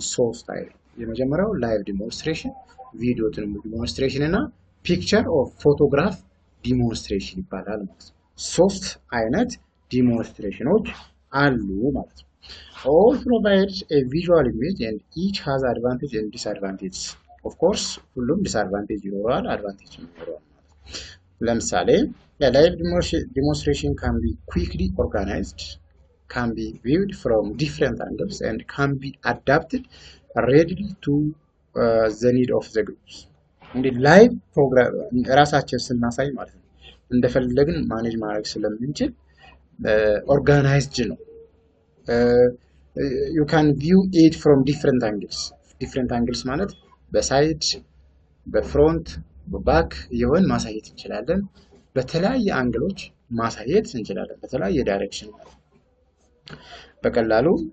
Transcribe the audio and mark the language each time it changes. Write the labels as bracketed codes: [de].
[am] ሶስት አይነት። የመጀመሪያው ላይቭ ዲሞንስትሬሽን፣ ቪዲዮ ዲሞንስትሬሽን እና ፒክቸር ኦፍ ፎቶግራፍ ዲሞንስትሬሽን ይባላል ማለት ነው። ሶስት አይነት ዲሞንስትሬሽኖች አሉ ማለት ነው። [en] all provide a visual image and each has advantage and disadvantage. of course [am] ሁሉም disadvantage ይኖራል፣ advantage ይኖራል። ለምሳሌ [en] live demonstration can be quickly organized, can be viewed from different angles and can be adapted readily to the need of the groups. [am] እንግዲህ ላይቭ ፕሮግራም ራሳችን ስናሳይ ማለት ነው እንደፈለግን ማኔጅ ማድረግ ስለምንችል ኦርጋናይዝድ ነው። [en] you can view it from different angles [am] ማለት በሳይድ በፍሮንት በባክ የሆን ማሳየት እንችላለን። በተለያየ አንግሎች ማሳየት እንችላለን፣ በተለያየ ዳይሬክሽን በቀላሉ